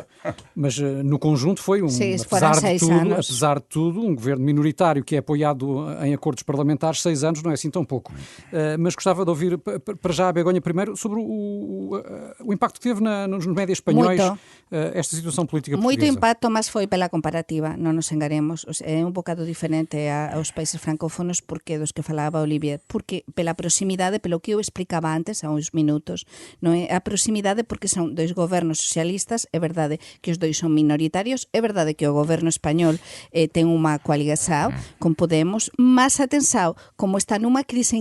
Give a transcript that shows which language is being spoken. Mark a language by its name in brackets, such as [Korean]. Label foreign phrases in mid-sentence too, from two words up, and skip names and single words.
[Portuguese] Mas no conjunto foi apesar de tudo, um governo minoritário que é apoiado em acordos parlamentares, 6 anos não é assim tão pouco. Mas gostava de ouvir para já a Begonha primeiro sobre o impacto que teve nos médias espanhóis esta situação política portuguesa. Muito impacto, mas foi pela comparativa, [Galician] non nos enganemos. É un bocado diferente aos países francófonos porque dos que falaba Olivier, porque pela proximidade, pelo que eu explicaba antes, há uns minutos, non é? A proximidade porque son dois gobernos socialistas, é verdade que os dois son minoritarios, é verdade que o goberno español ten unha coaligação con Podemos, mas atenção, como está nunha crise